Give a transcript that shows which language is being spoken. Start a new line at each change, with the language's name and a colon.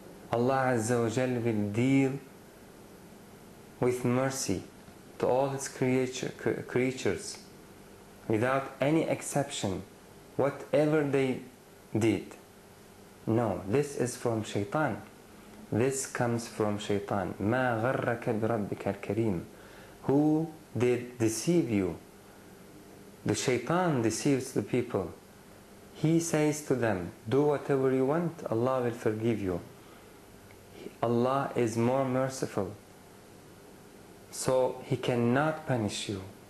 English: Allah Azza wa Jalla will deal with mercy to all His creatures without any exception, whatever they did. No, this is from Shaitan. This comes from Shaitan.
Arabic: مَا غَرَّكَ بِرَبِّكَ al-Kareem.
English: Who did deceive you? The Shaitan deceives the people. He says to them, do whatever you want, Allah will forgive you. Allah is more merciful, so He cannot punish you.